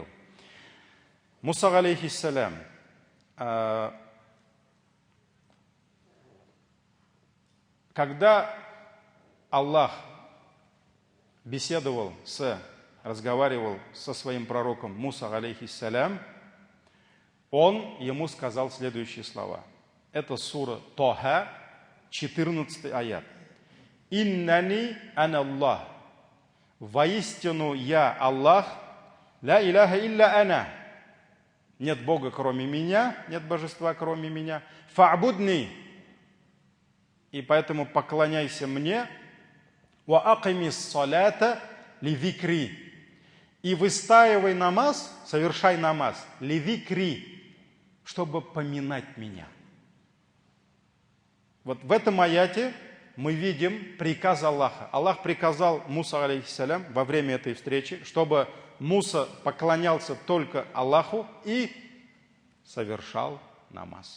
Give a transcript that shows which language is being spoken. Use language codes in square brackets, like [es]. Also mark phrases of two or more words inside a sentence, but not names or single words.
[ru] Муса, алейхиссалям, когда Аллах разговаривал со своим пророком Муса, алейхиссалям, он ему сказал следующие слова. Это сура Тоха, 14 аят. [ar] «إنني أنا الله». [ru] Воистину я Аллах, [ar] لا إله إلا أنا. [ru] Нет Бога, кроме меня, нет божества, кроме меня. Фа'будни. И поэтому поклоняйся мне. [ar] وأقم الصلاة لذكري. [ru] И выстаивай намаз, совершай намаз, [ar] لذكري, [ru] чтобы поминать меня. Вот в этом аяте мы видим приказ Аллаха. Аллах приказал Муса, алейхиссалям, во время этой встречи, чтобы Муса поклонялся только Аллаху и совершал намаз.